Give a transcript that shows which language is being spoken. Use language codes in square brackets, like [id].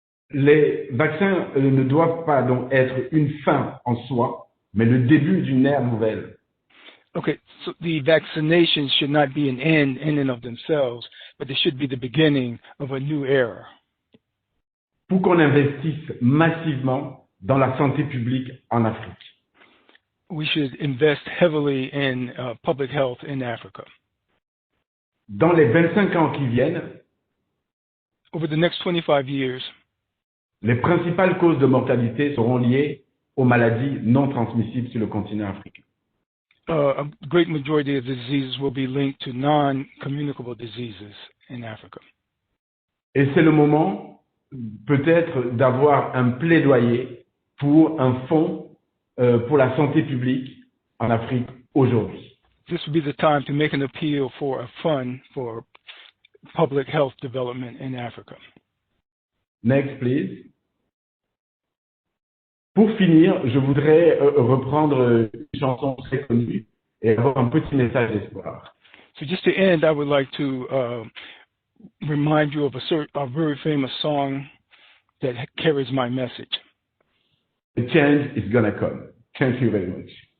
[fr] Les vaccins ne doivent pas donc être une fin en soi, mais le début d'une ère nouvelle. [en] Okay, so the vaccinations should not be an end in and of themselves, but they should be the beginning of a new era. [fr] Pour qu'on investisse massivement dans la santé publique en Afrique. [en] We should invest heavily in public health in Africa. [fr] Dans les 25 ans qui viennent, [en] over the next 25 years, [fr] les principales causes de mortalité seront liées aux maladies non transmissibles sur le continent africain. [en] A great majority of the diseases will be linked to non-communicable diseases in Africa. [fr] Et c'est le moment, peut-être, d'avoir un plaidoyer pour un fonds pour la santé publique en Afrique aujourd'hui. [en] This would be the time to make an appeal for a fund for public health development in Africa. Next, please. [fr] Pour finir, je voudrais reprendre une chanson très connue et avoir un petit message d'espoir. [en] So just to end, I would like to remind you of a very famous song that carries my message. The change is gonna come. Thank you very much.